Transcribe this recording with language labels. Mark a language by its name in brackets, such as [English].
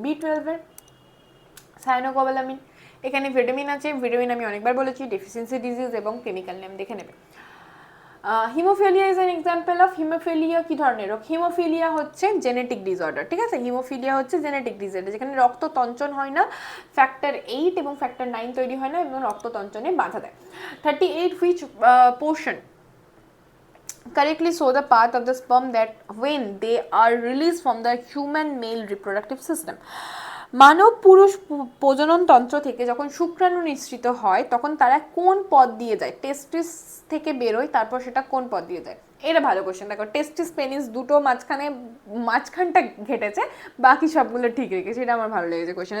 [Bangla] B12 cyanocobalamin. এখানে vitamin আছে, vitamin আমি অনেকবার বলেছি, ডেফিসিয়েন্সি ডিজিজ এবং কেমিক্যাল নেম দেখে নেবে। [English] haemophilia is an example of, [Bangla] haemophilia কি ধরনের রোগ? হিমোফিলিয়া হচ্ছে জেনেটিক ডিসঅর্ডার, ঠিক আছে, হিমোফিলিয়া হচ্ছে জেনেটিক ডিসঅর্ডার যেখানে রক্ত তঞ্চন হয় না, ফ্যাক্টর 8 এবং ফ্যাক্টর 9 তৈরি হয় না এবং রক্ত তঞ্চনে বাধা দেয়। [English] 38, which portion correctly show the path of the sperm that when they are released from the human male reproductive system? [Bangla] মানব পুরুষ প্রজনন তন্ত্র থেকে যখন শুক্রাণু নিঃসৃত হয় তখন তারা কোন পথ দিয়ে যায়? টেস্টিস থেকে বেরোয়, তারপর সেটা কোন পথ দিয়ে যায়? এটা ভালো কোশ্চেন। দেখো, টেস্টিস পেনিস দুটো মাঝখানটা ঘেটেছে, বাকি সবগুলো ঠিক রেখেছে। এটা আমার ভালো লেগেছে কোশ্চেন।